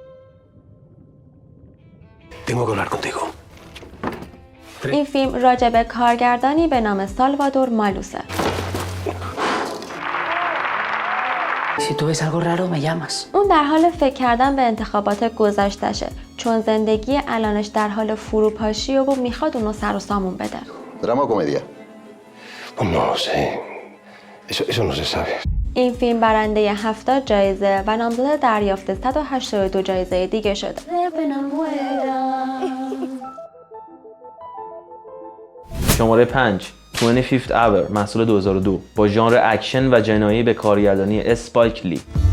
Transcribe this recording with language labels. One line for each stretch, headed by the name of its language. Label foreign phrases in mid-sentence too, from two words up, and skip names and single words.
Persian: این فیلم راجع به کارگردانی به نام سالوادور مالوسه. اون در حال فکر کردن به انتخابات گذشتشه چون زندگی الانش در حال فروپاشی و میخواد اونو سر و سامون بده.
Spanish: ¿Drama o comedia? Eso no se sabe.
Persian: این فیلم برنده 70 جایزه و نامزد دریافت 182 جایزه دیگه شده. شماره 5 25th Hour محصول 2002 با ژانر اکشن و جنایی به کارگردانی اسپایک لی.